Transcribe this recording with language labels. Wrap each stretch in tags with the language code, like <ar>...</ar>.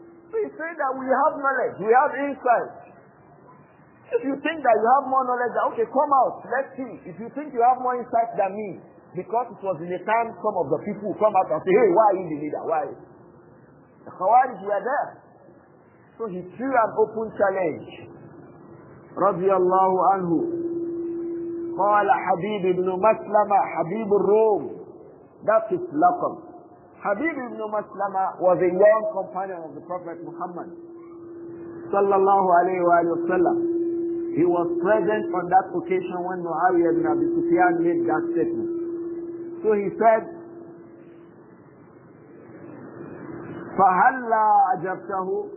<en>So he said that we have knowledge, we have insight. If you think that you have more knowledge, okay, come out, let's see. If you think you have more insight than me, because it was in the time some of the people who come out and say, hey, why are you the leader? Why? The Khawarij were there. So he threw an open challenge.</en> <ar>Radiyallahu anhu. قال حبيب بن مسلمة حبيب الروم.</ar> <en>That is laqab. Habib ibn Maslama was a young companion of the Prophet Muhammad sallallahu alayhi wa sallam. He was present on that occasion when Muawiyah ibn Abi Sufyan made that statement. So he said,</en> <ar>فَهَلَّا أَجَبْتَهُ.</ar>